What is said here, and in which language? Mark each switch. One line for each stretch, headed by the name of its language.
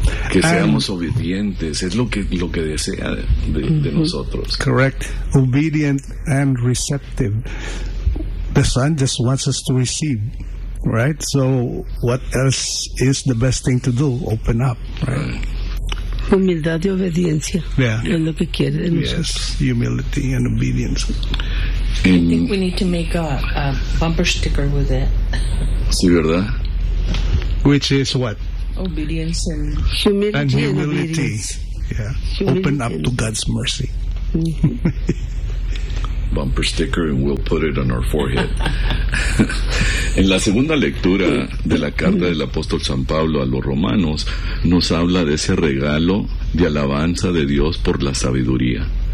Spanish: Que seamos obedientes, es lo que desea de nosotros.
English: Correct. Obedient and receptive. The Son just wants us to receive, right? So what else is the best thing to do? Open up, right?
Spanish: Humildad y obediencia.
English: Yeah.
Spanish: Es lo que quiere de nosotros.
English: Yes, humility and obedience. I think we need to make a bumper sticker with it.
Spanish: Sí, ¿verdad?
English: Which is what? Obedience and humility. And humility. And yeah. Humility. Open up to God's mercy. Mm-hmm. bumper sticker and we'll put it on our forehead.
Spanish: En la segunda lectura de la carta del apóstol San Pablo a los romanos, nos habla de ese regalo de alabanza de Dios por la sabiduría.